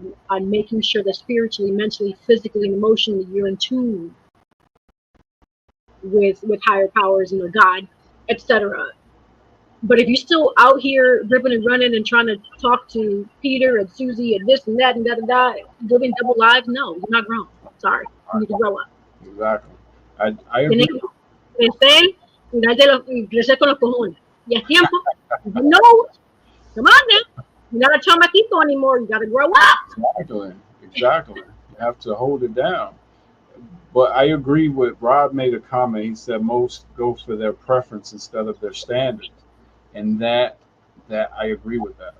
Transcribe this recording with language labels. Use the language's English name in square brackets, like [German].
[English] on making sure that spiritually, mentally, physically, and emotionally you're in tune with higher powers, God, etc. But if you're still out here ripping and running and trying to talk to Peter and Susie and this and that and da, living double lives, no, you're not grown. Sorry, you need to grow up. Exactly. I agree. [Spanish] Crecer y crecer con los cojones. Y es tiempo. No, [English] come on now. You're not a chamaquito anymore. You got to grow up. Exactly. You have to hold it down. But I agree with Rob made a comment. He said most go for their preference instead of their standards, and that I agree with that.